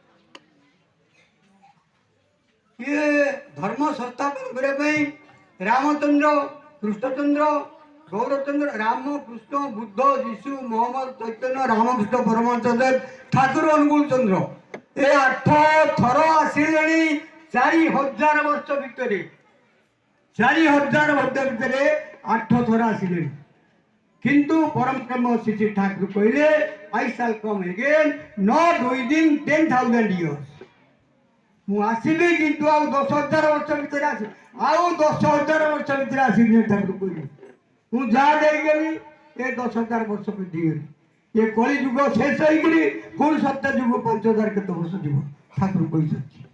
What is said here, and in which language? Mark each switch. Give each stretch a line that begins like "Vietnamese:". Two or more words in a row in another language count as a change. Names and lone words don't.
Odia: ଇଏ ଧର୍ମ ସଂସ୍ଥାପନ କରିବା ପାଇଁ ରାମଚନ୍ଦ୍ର, କୃଷ୍ଣଚନ୍ଦ୍ର, ଗୌରଚନ୍ଦ୍ର, ରାମ, କୃଷ୍ଣ, ବୁଦ୍ଧ, ଯୀଶୁ, ମହମ୍ମଦ, ଚୈତନ୍ୟ, ରାମକୃଷ୍ଣ ପରମହଂସ ଦେବ, ଠାକୁର ଅନୁକୂଳ ଚନ୍ଦ୍ର ଏ 8 ଥର ଆସିଲେଣି। 4000 ବର୍ଷ ଭିତରେ, 4000 ବର୍ଷ ଭିତରେ 8 ଥର ଆସିଲେଣି। କିନ୍ତୁ ପରମ ବ୍ରହ୍ମ ଶ୍ରୀ ଠାକୁର କହିଲେ
English: I shall come again not within 10,000 years।
Odia: ମୁଁ ଆସିବି କିନ୍ତୁ ଆଉ 10,000 ବର୍ଷ ଭିତରେ ଆସିବି, ଆଉ 10,000 ବର୍ଷ ଭିତରେ ଆସିବି ଠାକୁର କହିଲେ। ମୁଁ ଯାହା ଦେଇଗଲି ଏ 10,000 ବର୍ଷ ବୃଦ୍ଧିଗଲି। ଏ କଳି ଯୁଗ ଶେଷ ହେଇକରି ପୁଣି ସତ୍ୟ ଯୁଗ 5,000 କେତେ ବର୍ଷ ଯିବ ଠାକୁର କହିଛନ୍ତି।